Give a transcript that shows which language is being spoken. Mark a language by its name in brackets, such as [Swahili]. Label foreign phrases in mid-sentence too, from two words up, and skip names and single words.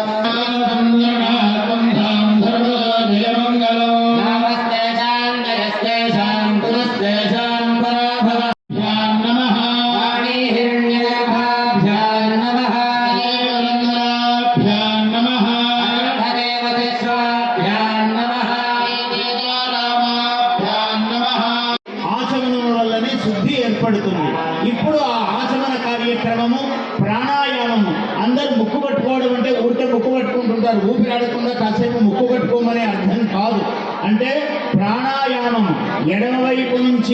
[Sanskrit] नमस्तेषां जयस्तेषां पुनस्तेषां पराभवाभ्यां नमः वाणीहिरण्यगर्भाभ्यां नमः देववन्दनाभ्यां नमः अनर्थदेवतेष्वाभ्यां नमः वेदारामाभ्यां नमः [Telugu] ఆచమనం వల్లనే శుద్ధి ఏర్పడుతుంది. ఇప్పుడు ఆ ఆచమన కార్యక్రమము ప్రాణాయామము అందరూ ముక్కు పట్టుకోవడం అంటే ఊరికే ముక్కు పట్టుకుంటుంటారు. ఊపిరాడకుండా కాసేపు ముక్కు పట్టుకోమనే అర్థం కాదు. అంటే ప్రాణాయామము ఎడమవైపు నుంచి